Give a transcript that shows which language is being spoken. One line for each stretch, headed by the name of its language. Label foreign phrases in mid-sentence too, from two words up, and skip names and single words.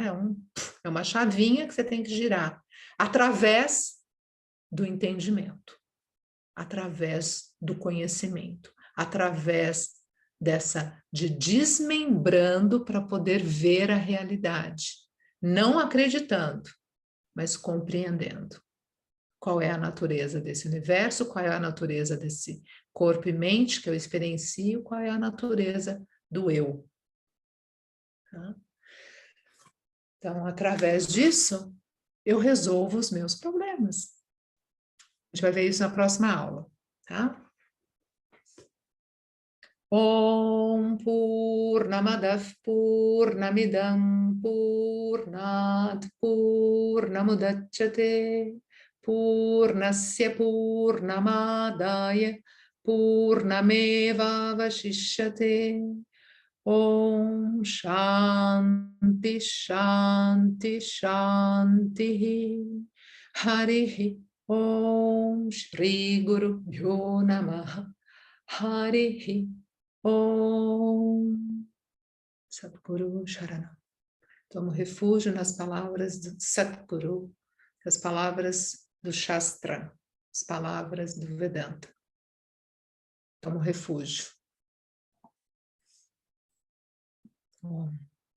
Portuguese: É uma chavinha que você tem que girar através do entendimento, através do conhecimento, através de desmembrando para poder ver a realidade, não acreditando, mas compreendendo qual é a natureza desse universo, qual é a natureza desse corpo e mente que eu experiencio, qual é a natureza do eu. Tá? Então, através disso, eu resolvo os meus problemas. A gente vai ver isso na próxima aula, tá?
Sanskrit: ॐ पूर्णमदः पूर्णमिदं पूर्णात् पूर्णमुदच्यते पूर्णस्य पूर्णमादाय पूर्णमेव वशिष्यते ॐ शान्ति शान्ति शान्ति. हरिः ॐ श्री गुरु भ्यो नमः. हरिः ॐ. सद्गुरु शरणम्.
Portuguese: Tomo refúgio nas palavras do Satguru, as palavras do Shastra, as palavras do Vedanta. Tomo refúgio.
Sanskrit: Om.